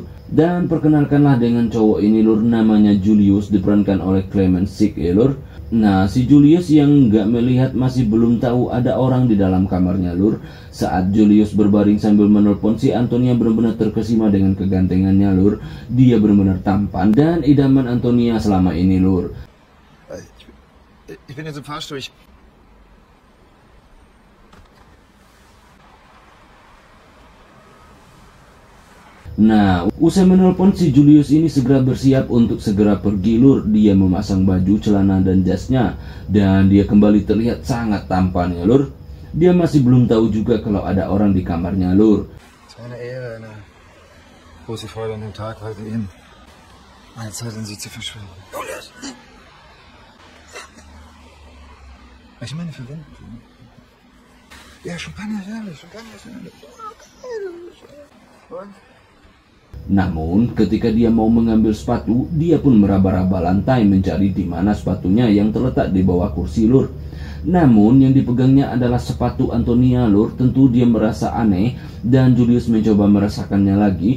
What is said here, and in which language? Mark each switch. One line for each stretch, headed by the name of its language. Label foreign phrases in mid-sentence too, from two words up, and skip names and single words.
Indonesian: Dan perkenalkanlah dengan cowok ini lur, namanya Julius, diperankan oleh Clement Schick ya lur. Nah si Julius yang nggak melihat masih belum tahu ada orang di dalam kamarnya lur. Saat Julius berbaring sambil menelpon, si Antonia benar-benar terkesima dengan kegantengannya lur. Dia benar-benar tampan dan idaman Antonia selama ini lur.
German: Ich bin jetzt im Fahrstuhl.
Indonesian: Nah, usai menelpon, si Julius ini segera bersiap untuk segera pergi lur. Dia memasang baju, celana dan jasnya, dan dia kembali terlihat sangat tampan ya lur. Dia masih belum tahu juga kalau ada orang di kamarnya lur.
German: Eine Ehre, eine große Freude an dem Tag, heute Ihnen meine Zeit in Sie zu verschwenden. Ich meine, verwenden. Ja, Champagner, ehrlich, Champagner. Und?
Indonesian: Namun ketika dia mau mengambil sepatu, dia pun meraba-raba lantai mencari di mana sepatunya yang terletak di bawah kursi lur. Namun yang dipegangnya adalah sepatu Antonia lur. Tentu dia merasa aneh dan Julius mencoba merasakannya lagi.